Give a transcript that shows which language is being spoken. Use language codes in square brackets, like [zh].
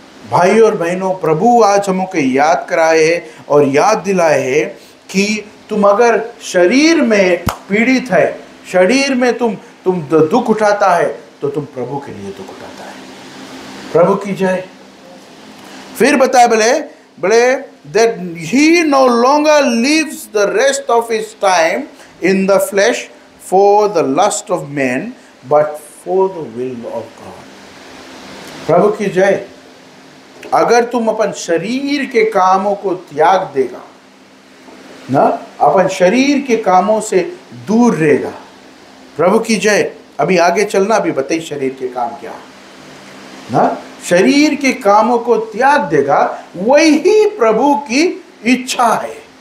[hi] भाई और बहनों, प्रभु आज हमको याद कराए है और याद दिलाए है कि तुम अगर शरीर में पीड़ित है, शरीर में तुम दुख उठाता है, तो तुम प्रभु के लिए दुख उठाता है। प्रभु की जय। फिर बताए बोले [en] that he no longer lives the rest of his time in the flesh for the lust of men, but for the will of God. [hi] प्रभु की जय। अगर तुम अपन शरीर के कामों को त्याग देगा ना, अपन शरीर के कामों से दूर रहेगा। प्रभु की जय। अभी आगे चलना, अभी बताइए शरीर के काम क्या ना। शरीर के कामों को त्याग देगा, वही प्रभु की इच्छा है।